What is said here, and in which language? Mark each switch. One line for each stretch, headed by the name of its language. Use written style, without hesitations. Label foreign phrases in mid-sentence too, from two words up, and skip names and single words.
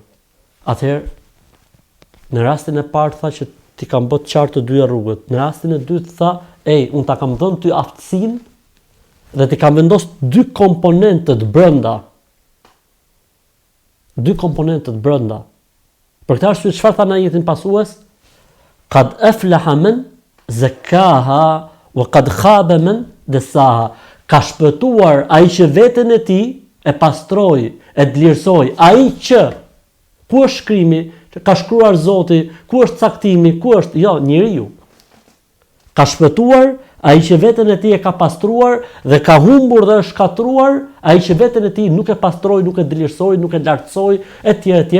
Albanian: Atëherë, në rastin e parë tha që ti kam bërë qartë të dyja rrugët. Në rastin e dytë tha, unë ta kam dhënë ty aftësinë dhe ti kam vendosur dy komponentët brenda. Dy komponentët brenda. Për këtë arsye çfarë tha në ajetin pasues?
Arabic: قد أفلح من زكاها وقد خاب من دساها.
Albanian: Ka shpëtuar ai që veten e tij e pastroi, e dlirsoi, ai që ku është shkrimi, që ka shkruar Zoti, ku është caktimi, ku është njeriu. Ka shpëtuar ai që veten e tij e ka pastruar dhe ka humbur dhe është shkatruar ai që veten e tij nuk e pastroi, nuk e dlirsoi, nuk e lartësoi, etj.